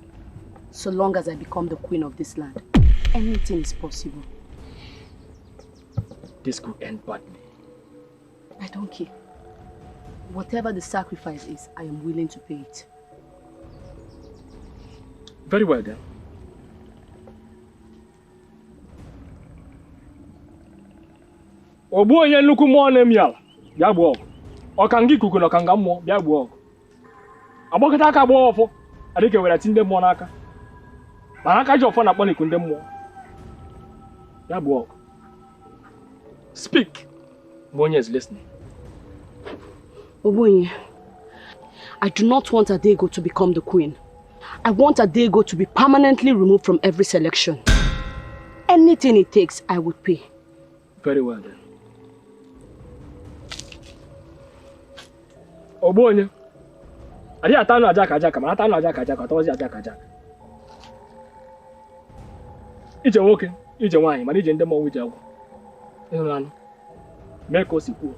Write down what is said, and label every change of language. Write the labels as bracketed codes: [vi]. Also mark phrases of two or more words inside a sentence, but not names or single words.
[en] So long as I become the queen of this land. Anything is possible. This could end badly. I don't care. Whatever the sacrifice is, I am willing to pay it. Very well then. [ig] Ogbu onye nnukwu mmụọ na-emi ala, bịa gbuo ọgụ. Ọkanga ikuku na ọkanga mmụọ, bịa gbuo ọgụ. Agbakọta aka gbuo ọfọ, adịka were ti ndị mmụọ n'aka. Ma aka ji ọfọ na-akpọ n'iku ndị mmụọ. Bịa gbuo ọgụ. [en] Speak. Mbonye is listening. Obonye, I do not want Adego to become the queen. I want Adego to be permanently removed from every selection. Anything it takes, I would pay. Very well then. Obonye, are you [ig] atanu ajaka, ma atanu ajaka, tozi ajaka. Ije nwoke, ije nwaanyị, mana ije ndị mmụọ ije agwụ. Ịhụrụ anụ, mee ka o si kwuo.